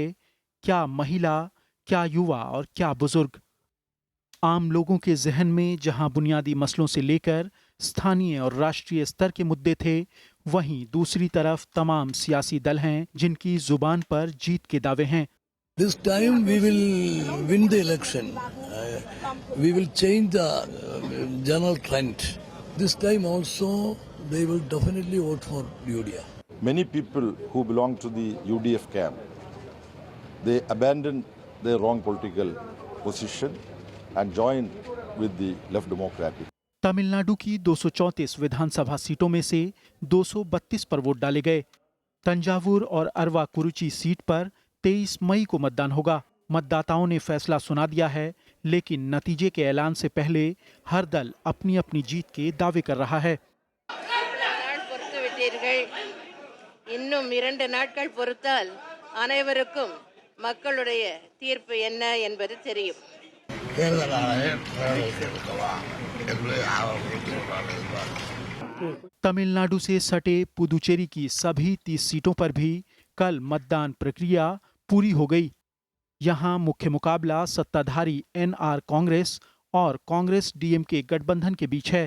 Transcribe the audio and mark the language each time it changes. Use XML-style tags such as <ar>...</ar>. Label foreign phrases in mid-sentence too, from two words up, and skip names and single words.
<hi>क्या महिला, क्या युवा और क्या बुजुर्ग। आम लोगों के जहन में जहां बुनियादी मसलों से लेकर स्थानीय और राष्ट्रीय स्तर के मुद्दे थे, वहीं दूसरी तरफ तमाम सियासी दल हैं जिनकी जुबान पर जीत के दावे हैं।</hi> <en>This time we will win the election. We will change the general trend. This time also they will definitely vote for UDF. Many people who belong to the UDF camp, they abandoned their wrong political position and joined with the Left Democratic.</en> <hi>तमिलनाडु की 234 विधानसभा सीटों में से 232 पर वोट डाले गए। तंजावुर और अरवाकुरुची सीट पर 23 मई को मतदान होगा। मतदाताओं ने फैसला सुना दिया है, लेकिन नतीजे के ऐलान से पहले हर दल अपनी अपनी जीत के दावे कर रहा है।</hi> <ta>இன்னும் 2 நாட்கள் பொறுத்தால் அனைவருக்கும் மக்களுடைய தீர்ப்பு என்ன என்பது தெரியும்.</ta> <hi>तमिलनाडु से सटे पुदुचेरी की सभी 30 सीटों पर भी कल मतदान प्रक्रिया पूरी हो गई। यहां मुख्य मुकाबला सत्ताधारी एनआर कांग्रेस और कांग्रेस डीएमके गठबंधन के बीच है।</hi>